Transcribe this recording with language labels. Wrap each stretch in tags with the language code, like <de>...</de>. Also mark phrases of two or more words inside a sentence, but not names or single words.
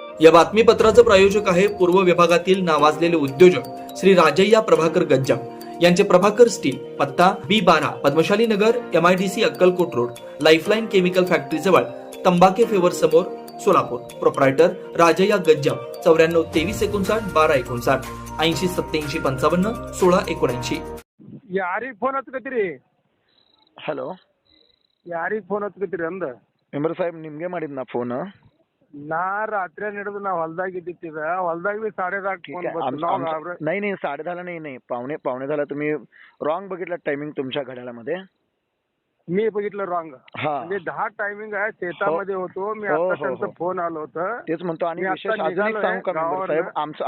<mr>या बातमीपत्राचं प्रायोजक आहे पूर्व विभागातील नावाजलेले उद्योजक श्री राजय्या प्रभाकर गज्जाम यांचे प्रभाकर स्टील, पत्ता B12 पद्मशाली नगर, MIDC अक्कलकोट रोड, लाईफलाईन केमिकल फॅक्टरी जवळ, तंबाके फेवर समोर, सोलापूर. प्रोप्रायटर राजय्या गज्जाम 94 23 59 12 59 80 87 55 16 79.</mr> <kn>ಯಾರಿಗೆ ಫೋನ್ ಹಚ್ಕತ್ತೀರಿ? ಹಲೋ, ಯಾರಿಗೆ ಫೋನ್ ಹಚ್ಕತ್ತೀರಿ ಅಂದ? ಮೆಂಬರ್ ಸಾಹೇಬ್ ನಿಮ್ಗೆ ಮಾಡಿದ್ನಾ ಫೋನ್? ನಾ ರಾತ್ರಿ ನಡೆದು ನಾ ಹೊಲ್ದಾಗ ಇದ್ದಿತ್ತಿದ ಹೊಲ್ದಾಗ बी 10:30 फोन</kn> <mr>नाही नाही 10:30 नाही, पावणे 10 तुम्ही रॉंग बघितलं टायमिंग तुमच्या घड्याळामध्ये. मी बघितलं रॉंग. हा, म्हणजे 10 टायमिंग आहे, शेतामध्ये होतो मी. हो, आता हो, त्यांचा हो. फोन आलं होतं. तेच म्हणतो. आणि मी आता विशेष अजून एक निघालोय सांगू का मेंबर साहेब, गावावरनं.</mr>